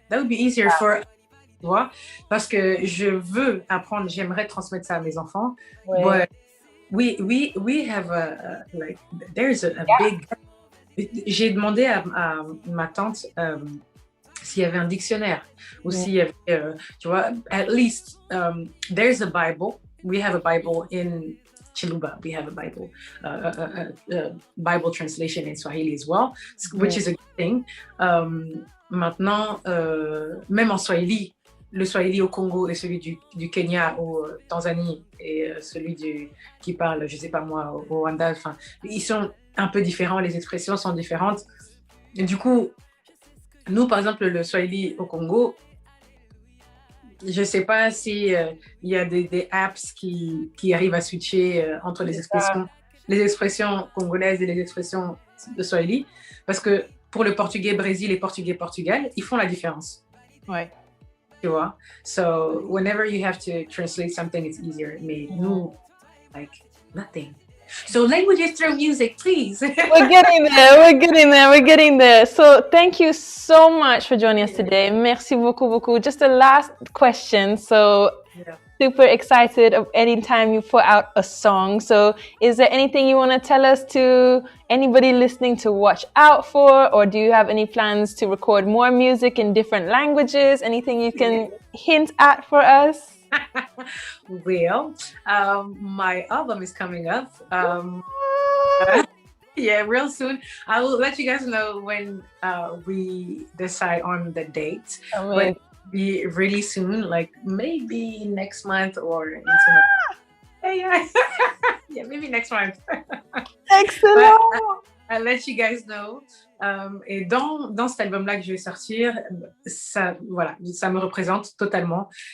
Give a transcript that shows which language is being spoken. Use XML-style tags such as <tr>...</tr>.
<en>That would be easier for</en> <fr>tu vois, parce que je veux apprendre, j'aimerais transmettre ça à mes enfants.</fr> <en>But we have there's a big.</en> <fr>J'ai demandé à ma tante s'il y avait un dictionnaire ou s'il y avait, tu vois,</fr> <en>at least there's a Bible. We have a Bible in Chiluba. We have a Bible, Bible translation in Swahili as well, which is a good thing.</en> <fr>Maintenant, même en Swahili, le Swahili au Congo et celui du Kenya ou Tanzanie et celui qui parle, je sais pas moi, au Rwanda, enfin, ils sont un peu différents, les expressions sont différentes. Et du coup, nous, par exemple, le Swahili au Congo, je sais pas si il y a des apps qui arrivent à switcher entre les expressions congolaises et les expressions de Swahili, parce que pour le portugais Brésil et portugais Portugal, ils font la différence. Ouais. Tu vois?</fr> <en>So whenever you have to translate something, it's easier.</en> <fr>Mais nous,</fr> <en>like nothing. So languages through music, please. We're getting there. So thank you so much for joining us today.</en> <fr>Merci beaucoup.</fr> <en>Just a last question. So super excited of any time you put out a song. So is there anything you want to tell us to anybody listening to watch out for? Or do you have any plans to record more music in different languages? Anything you can hint at for us? Well, my album is coming up. Yeah, real soon. I will let you guys know when we decide on the date. But be really soon, like maybe next month or into yeah, yeah, maybe next month. Excellent. I'll let you guys know.</en> <fr>Et dans cet album-là que je vais sortir, ça, voilà, ça me représente totalement.</fr>